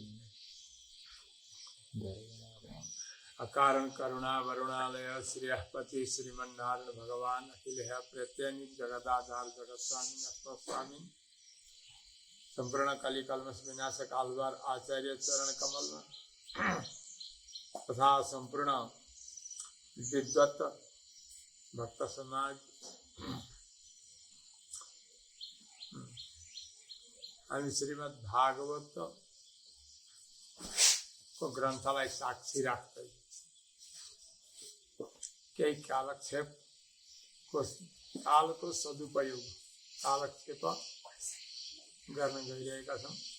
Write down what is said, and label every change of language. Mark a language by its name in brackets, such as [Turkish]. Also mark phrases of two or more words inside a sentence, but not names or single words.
[Sanskrit] अकारण करुणा वरुणालय श्रीहपति श्रीमन्नारायण भगवान अखिल प्रत्यनिक जगदाधार जगत स्वामी नस्वामी संपूर्ण कलि कल्मष विनाशक आलवार आचार्य चरण कमल [Nepali] तथा संपूर्ण विद्वत भक्त समाज हामी श्रीमद् भागवत को ग्रन्थलाई साक्षी राख्दै केही कालक्षेप कालको सदुपयोग कालक्षेप गर्न गइरहेका छौँ।